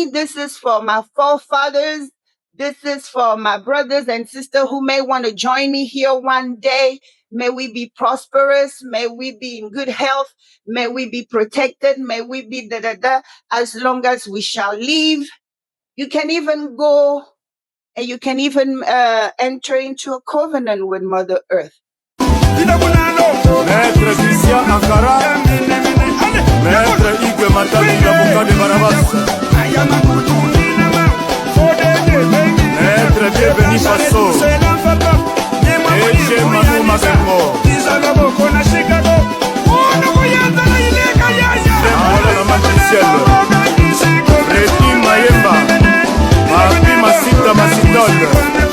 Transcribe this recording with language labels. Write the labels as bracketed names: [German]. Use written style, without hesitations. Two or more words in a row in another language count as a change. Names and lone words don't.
[English] This is for my forefathers. This is for my brothers and sisters who may want to join me here one day. May we be prosperous. May we be in good health. May we be protected. May we be as long as we shall live. You can even go and you can even enter into a covenant with Mother Earth. Maître Christian Ankara, Maître Ike Matali Labuka de Barabas, Maître Bienveni Faso, Eche Manu Mabengo, Sembola la Matriciel, Reti Mayemba, Mapi Masita Masitol,